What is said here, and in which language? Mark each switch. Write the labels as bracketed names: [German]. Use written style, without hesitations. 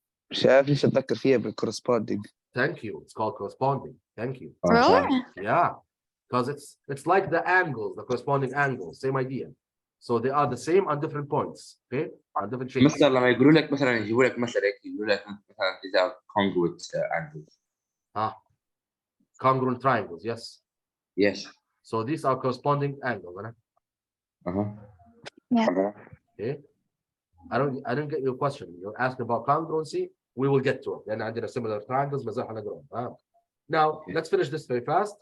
[Arabic] مش عارف ليش اتذكر فيها بالcorresponding. [English] Thank you. It's called corresponding. Thank you. Really? Yeah. Because it's like the angles, the corresponding angles, same idea. So they are the same on different points, okay? On different shapes. [Arabic] مثلا لما يقولوا لك مثلا يجيبوا لك مثلا يقولوا لك مثلا إذا [English] congruent angles. Congruent triangles, yes. Yes. So these are corresponding angles, right? Uh-huh. Okay. I don't get your question. You're asking about congruency. We will get to it. Then I did a similar triangles. Now let's finish this very fast.